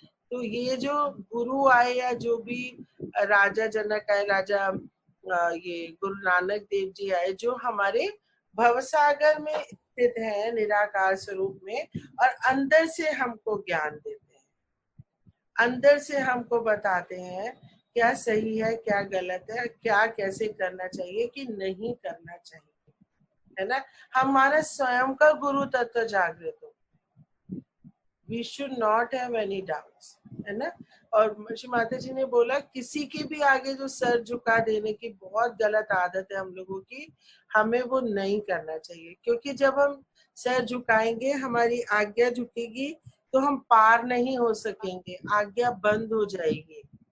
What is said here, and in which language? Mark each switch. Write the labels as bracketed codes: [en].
[hi] तो ये जो गुरु आए या जो भी राजा जनक आए, राजा ये गुरु नानक देव जी आए, जो हमारे भवसागर में स्थित है निराकार स्वरूप में, और अंदर से हमको ज्ञान देते हैं, अंदर से हमको बताते हैं क्या सही है क्या गलत है, क्या कैसे करना चाहिए कि नहीं करना चाहिए, है ना? हमारा स्वयं का गुरु तत्व जागृत हो। [en] We should not have any doubts, [hi] है ना? और श्री माता जी ने बोला किसी के भी आगे जो सर झुका देने की बहुत गलत आदत है हम लोगों की, हमें वो नहीं करना चाहिए। क्योंकि जब हम सर झुकाएंगे, हमारी आज्ञा झुकेगी, तो हम पार नहीं हो सकेंगे, आज्ञा बंद हो जाएगी।